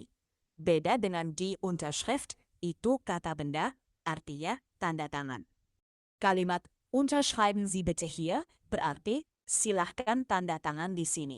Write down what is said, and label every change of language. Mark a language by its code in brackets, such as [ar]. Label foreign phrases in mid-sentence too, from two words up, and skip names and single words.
[id] Beda dengan [de] die Unterschrift, [id] itu kata benda, artinya tanda tangan. Kalimat [de] unterschreiben Sie bitte hier [id] berarti silahkan tanda tangan di sini.